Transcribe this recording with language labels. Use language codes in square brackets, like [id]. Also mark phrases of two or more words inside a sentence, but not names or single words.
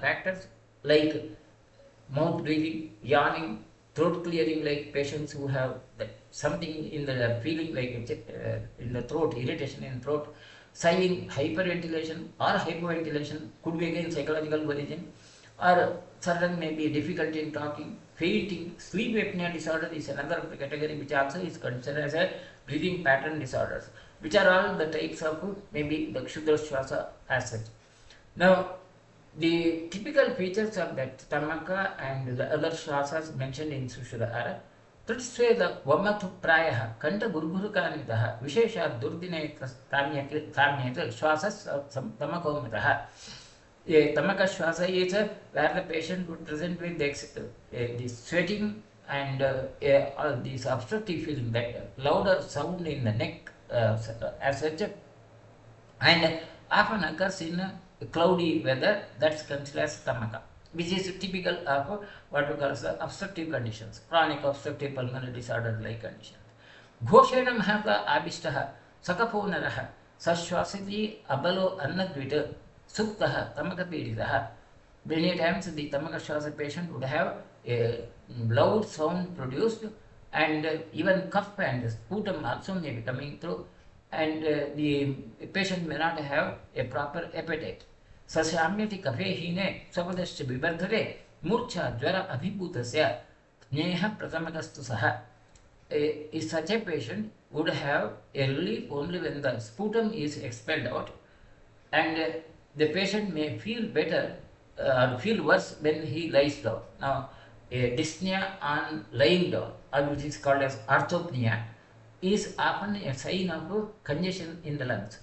[en] factors like mouth breathing, yawning, throat clearing, like patients who have something in the feeling like in the throat, irritation in throat, sighing, hyperventilation or hypoventilation could be again psychological origin, or certain may be difficulty in talking, fainting, sleep apnea disorder is another category which also is considered as a breathing pattern disorders, which are all the types of maybe the Kshudra Shvasa as such. Now, the typical features of that Tamaka and the other Shvasas mentioned in Sushruta are [sa] तृट्स्वेद वमथु प्रायः कण्ठ घुर्घुरुकान्वितः विशेष दुर्दिने ताम्यत् श्वासः तमकोमितः. [en] A Tamaka Shvasa is where the patient would present with the sweating and this obstructive feeling, that louder sound in the neck as such, and often occurs in cloudy weather. That's considered as Tamaka, which is typical of what we call as obstructive conditions, chronic obstructive pulmonary disorder like conditions. [sa] घोषेण महता आविष्टः सकफोनरः सश्वसिति अबलो अन्नद्विट् शुष्कः तमक पीडितः. [en] Many times the Tamaka Shwasa patient would have a loud sound produced, and even cough and sputum also may be coming through, and the patient may not have a proper appetite. [sa] सशाम्यति कफेहीने सपादश्च विवर्धते मूर्च्छा ज्वर अभिभूतस्य ज्ञेय प्रतमकस्तु सः. [en] Such a patient would have a relief only when the sputum is expelled out, and the patient may feel better or feel worse when he lies down. Now, a dyspnea on lying down, or which is called as orthopnea, is often a sign of congestion in the lungs.